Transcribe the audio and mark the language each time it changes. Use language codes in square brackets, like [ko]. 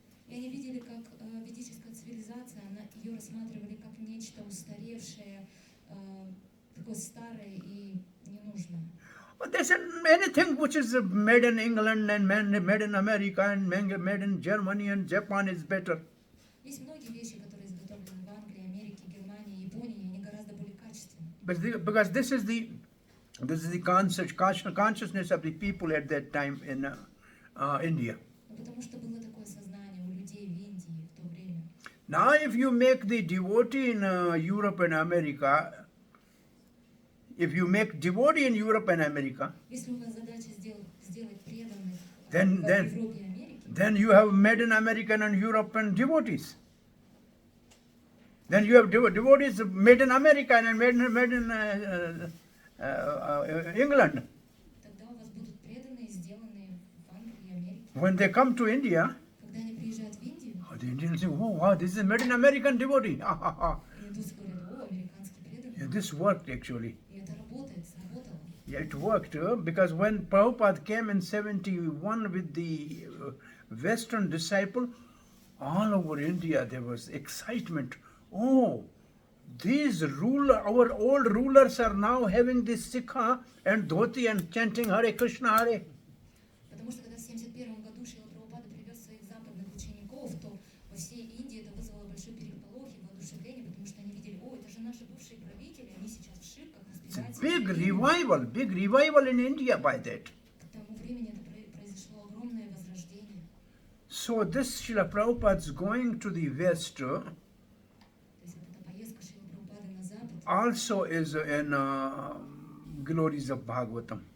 [ru] И они видели, как ведическая цивилизация, ее рассматривали как нечто устаревшее, такое старое и ненужное. [en] But they said anything which is made in England and made in America and made in Germany and Japan is better. [ru] Есть многие вещи, которые изготовлены в Англии, Америке, Германии, Японии, они гораздо более качественные. [en] Because this is the consciousness of the people at that time in India. [ru] Ну, потому что было такое сознание у людей в Индии в то время. [en] Now, if you make the devotee in Europe and America, if you make devotee in Europe and America, [ru] Если у вас задача сделать преданных [en] Then- [ru] в [en] then- [ru] Европе и Америке, [en] then you have made in American and European devotees. Then you have devotees made in America and made in England. [ru] тогда у вас будут преданные, сделанные в Англии и Америке. [en] When they come to India, [ru] Когда они приезжают в Индию, [en] the Indians say, oh wow, this is made in American devotee. Ha, ha, ha. [ru] индусы говорят, о, американский преданный. [en] Yeah, this worked actually. [ru] И это работает, сработало. [en] Yeah, it worked because when Prabhupada came in 71 with the Western disciple, all over India there was excitement. Oh, our old rulers are now having this sikha and dhoti and chanting Hare Krishna Hare. [ru] Потому что когда в 1971 году Шрила Прабхупада привез своих западных учеников, то во всей Индии это вызвало большой переполох и воодушевление, потому что они видели, о, это же наши бывшие правители, они сейчас в ширках воспевают [en] Big revival in India by that. [ru] К тому времени это произошло огромное возрождение. [en] So this Srila Prabhupada's going to the West [ru] То есть вот эта поездка Шрила Прабхупады на Запад, [en] also is in glories of Bhagavatam.